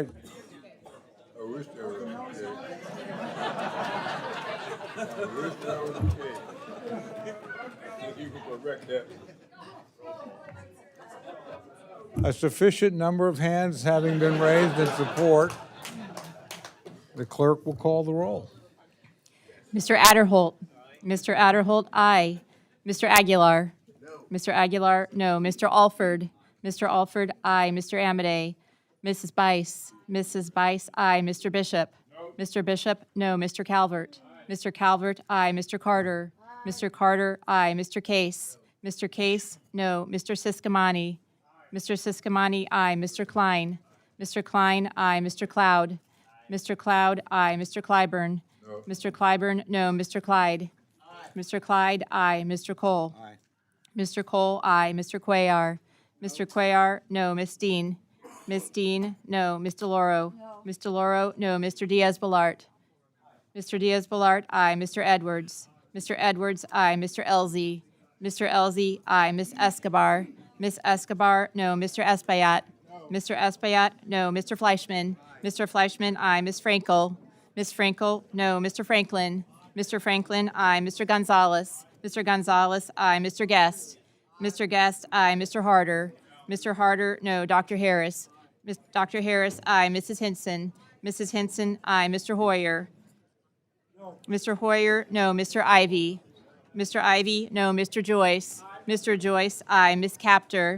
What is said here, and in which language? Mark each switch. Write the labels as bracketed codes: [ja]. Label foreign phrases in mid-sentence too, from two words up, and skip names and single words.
[en] wish there was a case. I wish there was a case. If you could correct that. A sufficient number of hands having been raised in support, the clerk will call the roll. Mr. Adderholt. Mr. Adderholt, aye. Mr. Aguilar. No. Mr. Aguilar, no. Mr. Alford. Mr. Alford, aye. Mr. Amodei. Mrs. Bice. Mrs. Bice, aye. Mr. Bishop. Mr. Bishop, no. Mr. Calvert. Mr. Calvert, aye. Mr. Carter. Mr. Carter, aye. Mr. Case. Mr. Case, no. Mr. Siscomani. Mr. Siscomani, aye. Mr. Klein. Mr. Klein, aye. Mr. Cloud. Mr. Cloud, aye. Mr. Clyburn. Mr. Clyburn, no. Mr. Clyde. Mr. Clyde, aye. Mr. Cole. Mr. Cole, aye. Mr. Cuellar. Mr. Cuellar, no. Miss Dean. Miss Dean, no. Ms. DeLauro. Ms. DeLauro, no. Mr. Diaz-Balart. Mr. Diaz-Balart, aye. Mr. Edwards. Mr. Edwards, aye. Mr. Elzey. Mr. Elzey, aye. Miss Escobar. Miss Escobar, no. Mr. Espaillat. Mr. Espaillat, no. Mr. Fleischman. Mr. Fleischman, aye. Miss Frankel. Miss Frankel, no. Mr. Franklin. Mr. Franklin, aye. Mr. Gonzalez. Mr. Gonzalez, aye. Mr. Guest. Mr. Guest, aye. Mr. Harder. Mr. Harder, no. Dr. Harris. Dr. Harris, aye. Mrs. Hinson. Mrs. Hinson, aye. Mr. Hoyer. Mr. Hoyer, no. Mr. Ivy. Mr. Ivy, no. Mr. Joyce. Mr. Joyce, aye. Miss Captor.